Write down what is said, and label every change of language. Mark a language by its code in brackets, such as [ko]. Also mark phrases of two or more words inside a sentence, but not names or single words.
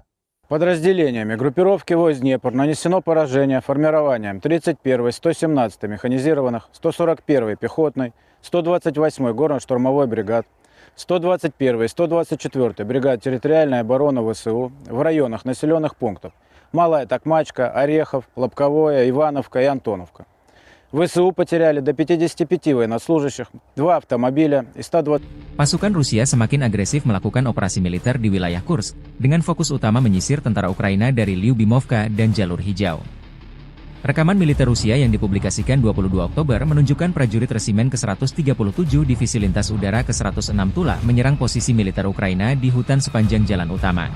[ru] Подразделениями группировки войск «Днепр» нанесено поражение формированием 31-й, 117-й механизированных, 141-й пехотной, 128-й горно-штурмовой бригад, 121-й, 124-й бригад территориальной обороны ВСУ в районах населенных пунктов Малая Токмачка, Орехов, Лобковое, Ивановка и Антоновка. ВСУ потеряли до 55 военнослужащих, 2 автомобиля и 120... [id] Pasukan Rusia semakin agresif melakukan operasi militer di wilayah Kursk, dengan fokus utama menyisir tentara Ukraina dari Lyubimovka dan Jalur Hijau. Rekaman militer Rusia yang dipublikasikan 22 Oktober menunjukkan prajurit resimen ke-137 Divisi Lintas Udara ke-106 Tula menyerang posisi militer Ukraina di hutan sepanjang jalan utama.